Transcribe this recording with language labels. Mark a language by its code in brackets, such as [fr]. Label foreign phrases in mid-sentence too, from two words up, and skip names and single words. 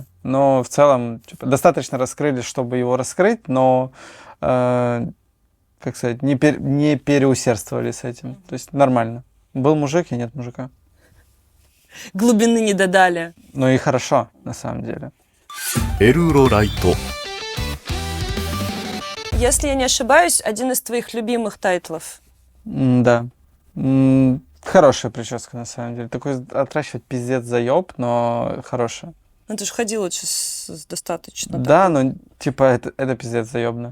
[ru] Но в целом, типа, достаточно раскрыли, чтобы его раскрыть, но, как сказать, не переусердствовали с этим. То есть нормально. Был мужик и нет мужика. Глубины не додали. Ну и хорошо, на самом деле. エルロライト Если я не ошибаюсь, один из твоих любимых тайтлов. Да. Хорошая прическа, на самом деле. Такой отращивать пиздец заеб, но хорошая. Ну, ты же ходил очень достаточно. Да, но типа это пиздец заебно.